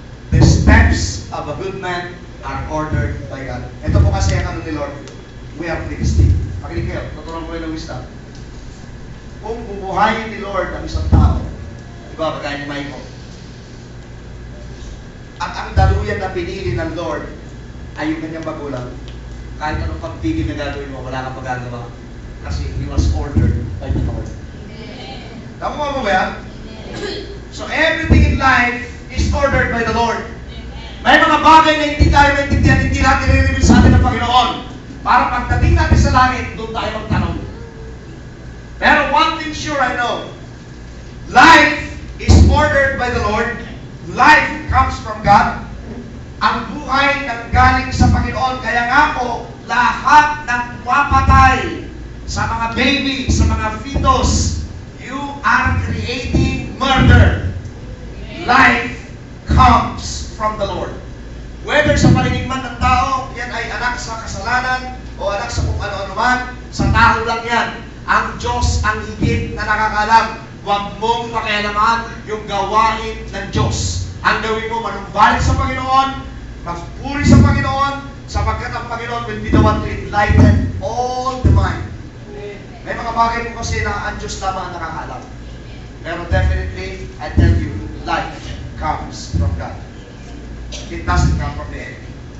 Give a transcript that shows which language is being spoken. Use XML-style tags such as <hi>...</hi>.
<en>The steps of a good man are ordered by God.</en> <tl>Ito po kasi ang ano ni Lord.</tl> <en>We are Philistine.</en> <tl>Makinig kayo, tuturuan ko kayo ng wisdom. Kung bubuhayin ni Lord ang isang tao, di ba, kagaya ni Michael, at ang daluyan na pinili ng Lord ay yung kanyang magulang, kahit anong pagpigil na gagawin mo, wala kang magagawa.</tl> <en>Kasi he was ordered by the Lord.</en> <tl>Tama mo ba yan?</tl> <en>So everything in life is ordered by the Lord.</en> <tl>May mga bagay na hindi tayo maintindihan, hindi natin nire-reveal sa atin ng Panginoon. Para pagdating natin sa langit, doon tayo magtanong.</tl> <en>Pero one thing sure I know, life is ordered by the Lord. Life comes from God.</en> <tl>Ang buhay nang galing sa Panginoon. Kaya nga po, lahat ng mapatay sa mga baby, sa mga fetus,</tl> <en>you are creating murder. Life comes from the Lord.</en> <tl>Whether sa paningin man ng tao, yan ay anak sa kasalanan o anak sa kung ano-ano man, sa tao lang yan. Ang Diyos ang higit na nakakalam. Huwag mong pakialaman yung gawain ng Diyos. Ang gawin mo, manumbalik sa Panginoon, magpuri sa Panginoon, sapagkat ang Panginoon</tl> <en>will be the one to enlighten all the mind.</en> <tl>May mga bagay po kasi na ang Diyos lamang ang nakakalam.</tl> <en>Pero definitely, I tell you, life comes from God. It doesn't come from the enemy.</en>